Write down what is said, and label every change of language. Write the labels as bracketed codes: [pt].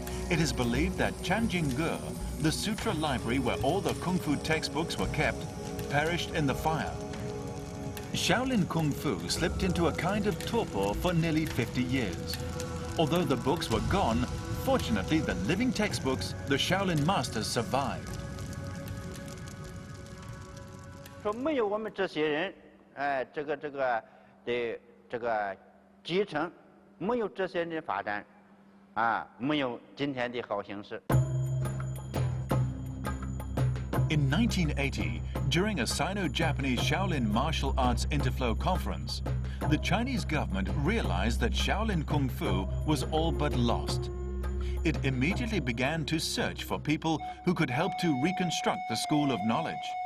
[en] It is believed that Chanjingge, the sutra library where all the Kung Fu textbooks were kept, perished in the fire. Shaolin Kung Fu slipped into a kind of torpor for nearly 50 years. Although the books were gone, fortunately the living textbooks, the Shaolin masters survived. [zh] 说没有我们这些人，这个的这个继承，没有这些人的发展，没有今天的好形势。 [en] In 1980, during a Sino-Japanese Shaolin martial arts interflow conference, the Chinese government realized that Shaolin Kung Fu was all but lost. It immediately began to search for people who could help to reconstruct the school of knowledge.